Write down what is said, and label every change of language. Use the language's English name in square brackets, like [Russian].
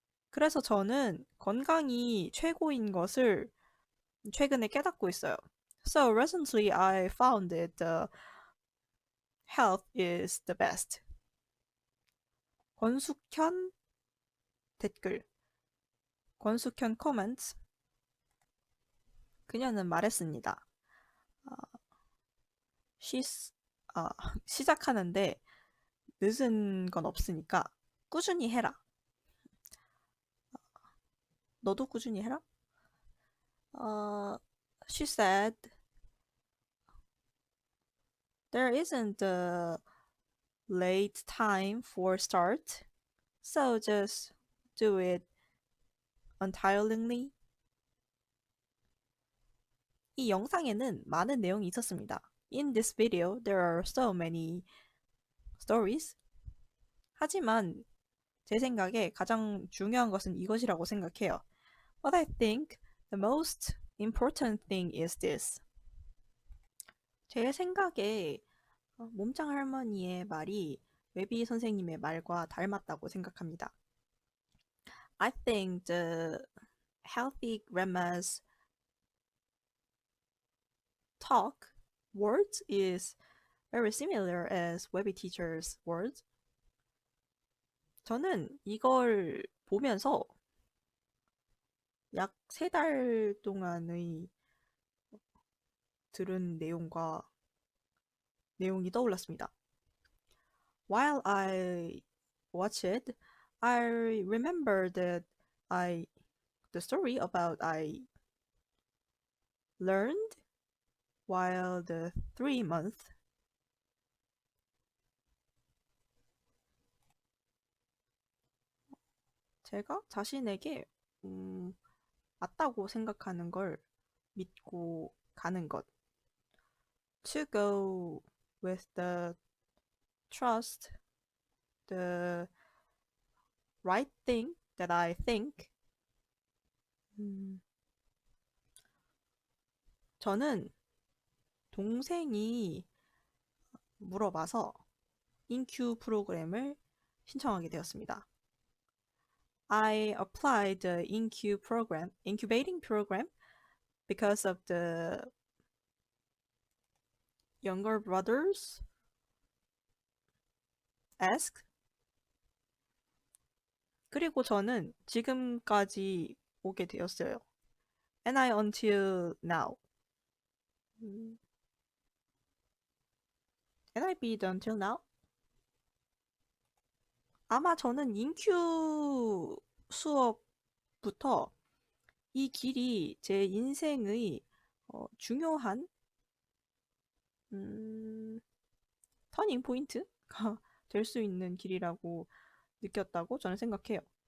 [Korean] 그래서 저는 건강이 최고인 것을 최근에 깨닫고 있어요. [English] So recently I found that the health is the best. [Korean] 권숙현 댓글. [English] 권숙현 comments. [Korean] 그녀는 말했습니다. 시작하는데 늦은 건 없으니까 꾸준히 해라. 너도 꾸준히 해라? [English] She said, there isn't a late time for start, so just do it untiringly. [Korean] 이 영상에는 많은 내용이 있었습니다. [English] In this video, there are so many stories. [Korean] 하지만 제 생각에 가장 중요한 것은 이것이라고 생각해요. [English] But I think the most important thing is this. [Korean] 제 생각에 몸짱 할머니의 말이 웨비 선생님의 말과 닮았다고 생각합니다. [English] I think the healthy grandma's talk words is very similar as 웨비 teacher's words. [Korean] 저는 이걸 보면서 약 3달 동안의 들은 내용이 떠올랐습니다. [English] While I watched it, I remember that the story about I learned while the 3 months. [Korean] 제가 자신에게 맞다고 생각하는 걸 믿고 가는 것. [English] To go with the trust, the right thing that I think. [Korean] 저는 동생이 물어봐서 인큐 프로그램을 신청하게 되었습니다. [English] I applied the incubating program because of the younger brothers asked. [Korean] 그리고 저는 지금까지 오게 되었어요. [English] And I until now. 음, And I be until now? [Korean] 아마 저는 인큐 수업부터 이 길이 제 인생의 중요한 터닝 포인트가 될 수 있는 길이라고 느꼈다고 저는 생각해요.